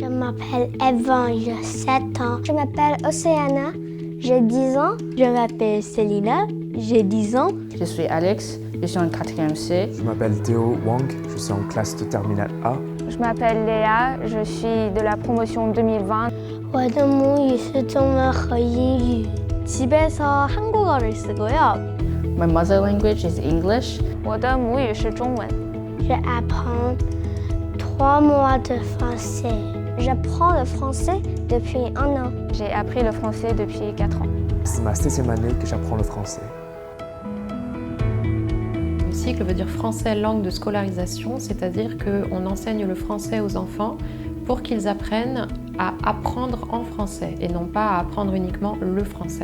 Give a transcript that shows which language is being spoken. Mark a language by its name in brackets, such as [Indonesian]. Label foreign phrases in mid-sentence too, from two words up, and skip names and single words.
[French] m'appelle Evan, j'ai 7 ans. Je m'appelle Océana, j'ai 10 ans. Je m'appelle Célina, j'ai 10 ans. Je suis Alex, je suis en 4e C. Je m'appelle Théo Wang, je suis en classe de terminale A. Je m'appelle Léa, je suis de la promotion 2020. [Chinese] 我的母语是中文和英语. [Korean] 집에서 한국어를 쓰고요. [English] My mother language is English. [Chinese] 我的母语是中文。 [French] J'apprends 3 mois de français. J'apprends le français depuis 1 an. J'ai appris le français depuis 4 ans. C'est ma 16e année que j'apprends le français. Le cycle veut dire français langue de scolarisation, c'est-à-dire qu'on enseigne le français aux enfants pour qu'ils apprennent à apprendre en français et non pas à apprendre uniquement le français.